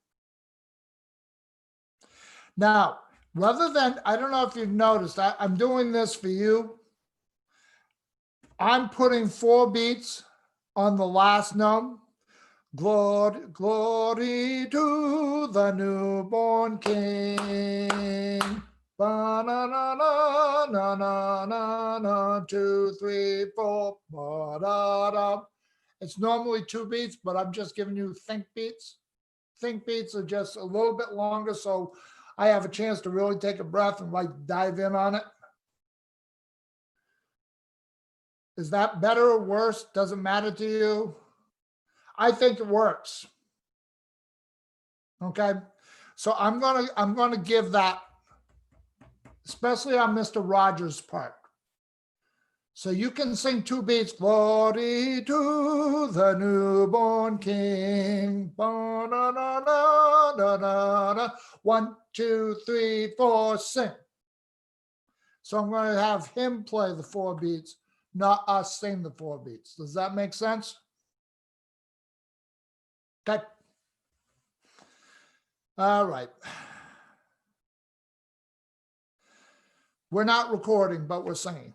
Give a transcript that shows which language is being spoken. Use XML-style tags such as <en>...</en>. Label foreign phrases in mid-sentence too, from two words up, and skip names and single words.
<en>Now, rather than, I don't know if you've noticed, I'm doing this for you. I'm putting 4 beats on the last note. Glory, glory to the newborn King. Ba-na-na-na, na-na-na-na, 2, 3, 4, ba-da-da. It's normally 2 beats, but I'm just giving you think beats. Think beats are just a little bit longer, so I have a chance to really take a breath and dive in on it. Is that better or worse? Doesn't matter to you. I think it works. Okay, so I'm gonna give that, especially on Mr. Rogers' part. So you can sing 2 beats. Glory to the newborn King. Ba-na-na-na-na-na-na. 1, 2, 3, 4, sing. So I'm going to have him play the 4 beats, not us sing the 4 beats. Does that make sense? Okay. All right. We're not recording, but we're singing.</en>